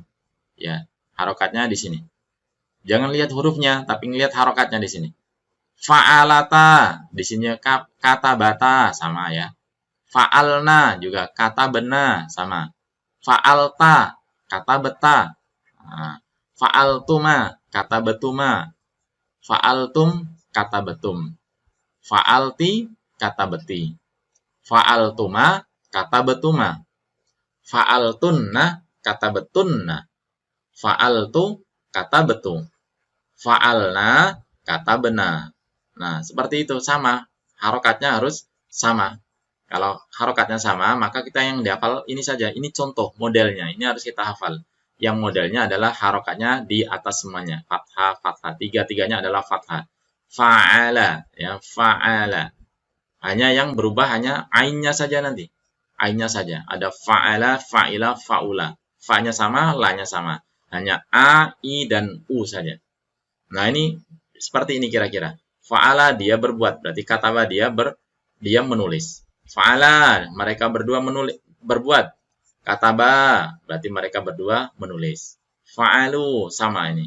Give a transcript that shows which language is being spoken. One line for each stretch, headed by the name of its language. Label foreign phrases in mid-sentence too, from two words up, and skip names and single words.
Indonesian: Ya, harokatnya di sini. Jangan lihat hurufnya, tapi lihat harokatnya di sini. Fa'alata, di sini kata bata, sama ya. Fa'alna juga kata bena, sama. Fa'alta, kata beta. Fa'altuma, kata betuma. Fa'altum, kata betum. Fa'alti, kata beti. Fa'altuma, kata betuma. Fa'altunna, kata betunna. Fa'altu, kata betu. Fa'alna, kata bena. Nah, seperti itu, sama. Harokatnya harus sama. Kalau harokatnya sama, maka kita yang dihafal ini saja. Ini contoh modelnya. Ini harus kita hafal. Yang modelnya adalah harokatnya di atas semuanya. Fathah, fathah. Tiga-tiganya adalah fathah. Fa'ala, ya, fa'ala. Hanya yang berubah hanya ainnya saja nanti. Ainnya saja. Ada
Arabic: fa'ala, fa'ila, fa'ula.
Indonesian: Fa-nya sama, la-nya sama. Hanya a, i, dan u saja. Nah, ini seperti ini kira-kira. Fa'ala, dia berbuat. Berarti kataba, dia menulis. Fa'ala, mereka berdua berbuat. Kataba, berarti mereka berdua menulis. Fa'alu, sama ini.